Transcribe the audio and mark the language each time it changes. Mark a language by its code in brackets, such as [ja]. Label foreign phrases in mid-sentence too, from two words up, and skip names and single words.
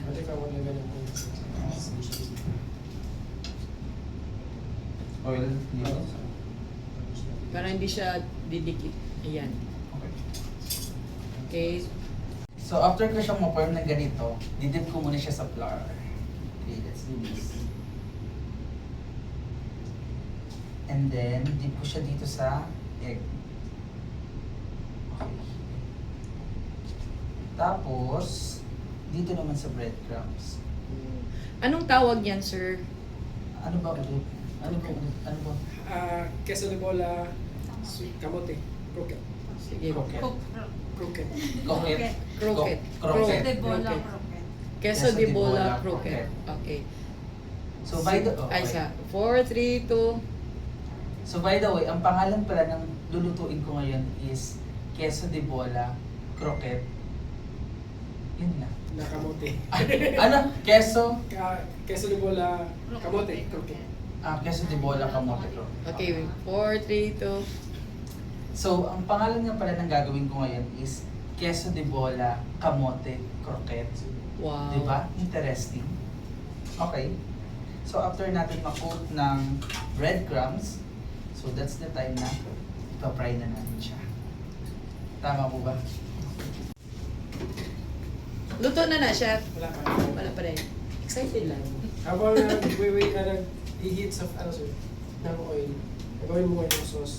[en] I think I want to [tl] ganun po. Oil, dito. Para hindi siya didikit. Ayan. [en] Okay. Okay. So after [tl] ko siyang ma-form ng ganito, didip ko muna siya sa flour. [en] Okay, let's do this. And then, dip [tl] ko siya dito sa [en] egg. Okay. [tl] Tapos, dito naman sa breadcrumbs. Anong tawag yan, sir? Ano ba ulit? Ano ba ulit? Ano ba? Queso de bola, sweet kamote, croquette. Sige. Croquette. Croquette. Croquette. Croquette. Croquette. De bola, Queso de bola, croquette. [en] Okay. So by the [tl] Ay, sa 4, 3, 2. [en] So by the way, [tl] ang pangalan pala ng lulutuin ko ngayon is queso de bola, croquette. Yun na. Na kamote. Ano? Queso? Queso de bola, kamote, croquette. Queso de bola kamote croquette. [en] Okay, 4, 3, 2. [tl] So, ang pangalan nga pala ng gagawin ko ngayon is queso de bola, kamote, croquette. [en] Wow. [tl] Diba? [en] Interesting. Okay. So after [tl] natin ma-coat ng breadcrumbs, [en] so that's the time [tl] na ipa-fry na natin siya. Tama po ba? Luto na, chef. Wala pa. Wala pa rin. Excited lang. Habang nag-wait ka nag-heat sa ano sir, ng oil, gagawin mo yung sauce.